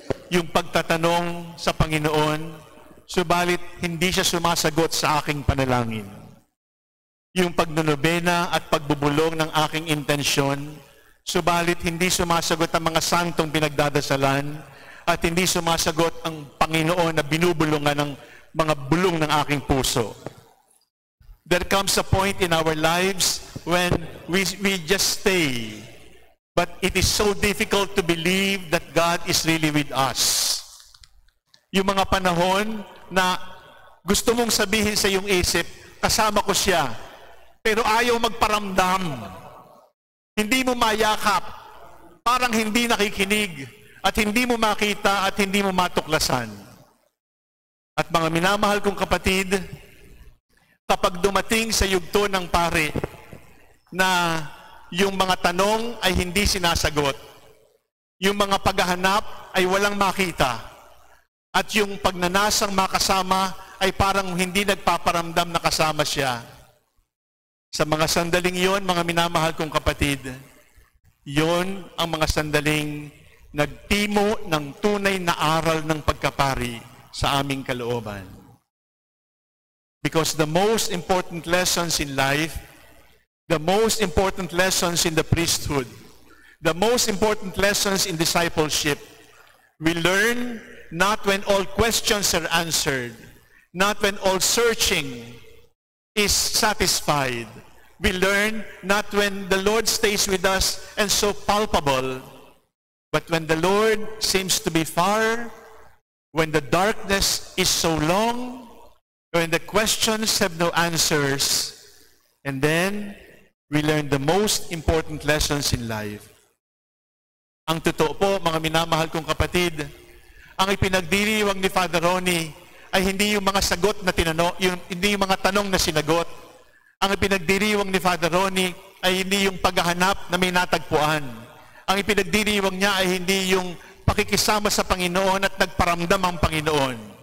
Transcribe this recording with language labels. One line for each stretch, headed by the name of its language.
Filipino: Yung pagtatanong sa Panginoon, subalit hindi siya sumasagot sa aking panalangin. Yung pagnonobena at pagbubulong ng aking intensyon, subalit hindi sumasagot ang mga santong pinagdadasalan at hindi sumasagot ang Panginoon na binubulungan ng mga bulong ng aking puso.
English: There comes a point in our lives when we just stay. But it is so difficult to believe that God is really with us.
Filipino: Yung mga panahon na gusto mong sabihin sa iyong isip, kasama ko siya, pero ayaw magparamdam. Hindi mo mayakap, parang hindi nakikinig, at hindi mo makita, at hindi mo matuklasan. At mga minamahal kong kapatid, kapag dumating sa yugto ng pari na yung mga tanong ay hindi sinasagot, yung mga paghahanap ay walang makita, at yung pagnanasang makasama ay parang hindi nagpaparamdam na kasama siya. Sa mga sandaling yon, mga minamahal kong kapatid, yon ang mga sandaling nagtimo ng tunay na aral ng pagkapari sa aming kalooban.
English: Because the most important lessons in life, the most important lessons in the priesthood, the most important lessons in discipleship, we learn not when all questions are answered, not when all searching is satisfied. We learn not when the Lord stays with us and so palpable, but when the Lord seems to be far, when the darkness is so long, when the questions have no answers, and then we learn the most important lessons in life.
Filipino: Ang totoo po, mga minamahal kong kapatid, ang ipinagdiriwang ni Father Ronnie ay hindi yung mga sagot na tinanong, hindi yung mga tanong na sinagot. Ang ipinagdiriwang ni Father Ronnie ay hindi yung paghahanap na may natagpuan. Ang ipinagdiriwang niya ay hindi yung pakikisama sa Panginoon at nagparamdam ang Panginoon.